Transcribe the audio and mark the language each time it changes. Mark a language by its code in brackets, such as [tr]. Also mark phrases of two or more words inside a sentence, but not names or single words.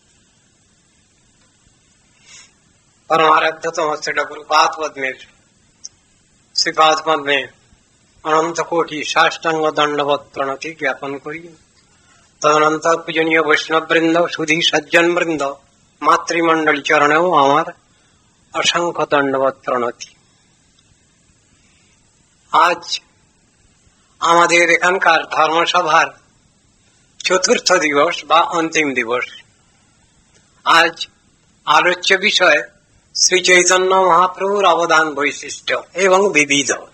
[bn] পরমারাধ্যতম শ্রী গুরুপাদ পদ্মে শ্রীপাদ পদ্মে অনন্ত কোটি সাষ্টাঙ্গ দণ্ডবৎ প্রণতি জ্ঞাপন করি তদনন্তর পূজনীয় বৈষ্ণব বৃন্দ সুধী সজ্জন বৃন্দ মাতৃমণ্ডল চরণ আমার অসংখ্য দণ্ডবৎ প্রণতি। আজ আমাদের এখানকার ধর্মসভার চতুর্থ দিবস বা অন্তিম দিবস। আজ আলোচ্য বিষয় শ্রী চৈতন্য মহাপ্রভুর অবদান বৈশিষ্ট্য এবং বিবিধ।